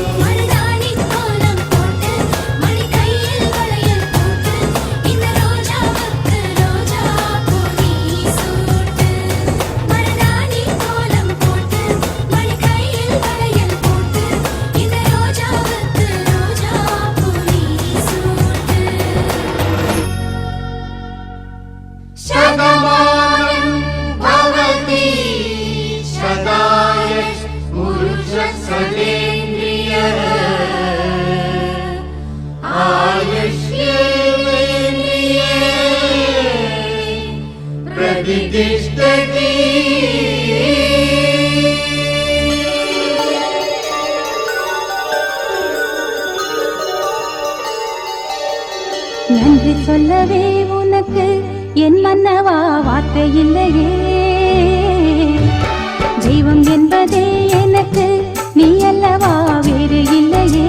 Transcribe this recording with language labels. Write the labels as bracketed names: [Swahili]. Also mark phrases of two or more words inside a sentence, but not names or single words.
[Tamil] மருதாணி கோலம் போட்டு மணி கையில் வளையல் போட்டு இந்த ரோஜாவுக்கு ரோஜா பூ நீ சூட்டு. மருதாணி கோலம் போட்டு மணி கையில் வளையல் போட்டு இந்த ரோஜாவுக்கு ரோஜா பூ நீ சூட்டு. [Sanskrit] शतमानं भवति शतायुः पुरुषः सतेन्द्रियः आयुष्येवेन्द्रिये प्रतिष्ठति. [Tamil] நன்றி சொல்லவே உனக்கு என் மன்னவா வார்த்தை இல்லையே. தெய்வம் என்பதே எனக்கு நீ அல்லவா வேறு இல்லையே.